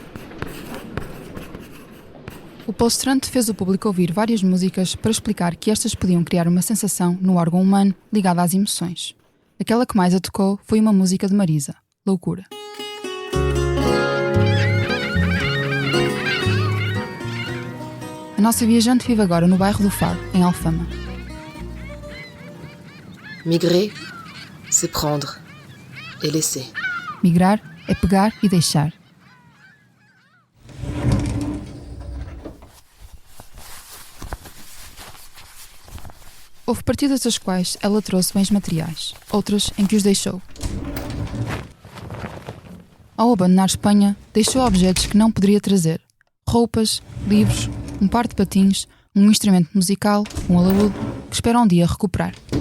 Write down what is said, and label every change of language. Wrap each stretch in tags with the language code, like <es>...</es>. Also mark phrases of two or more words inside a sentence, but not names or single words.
<pt>O palestrante fez o público ouvir várias músicas para explicar que estas podiam criar uma sensação no órgão humano ligada às emoções. Aquela que mais a tocou foi uma música de Marisa, Loucura. A nossa viajante vive agora no bairro do Fado, em Alfama.</pt> <fr>Migrer, c'est prendre et laisser.</fr> <pt>Migrar é pegar e deixar. Houve partidas das quais ela trouxe bens materiais, outras em que os deixou. Ao abandonar Espanha, deixou objetos que não poderia trazer: roupas, livros, um par de patins, um instrumento musical, um alaúde, que espera um dia recuperar.</pt>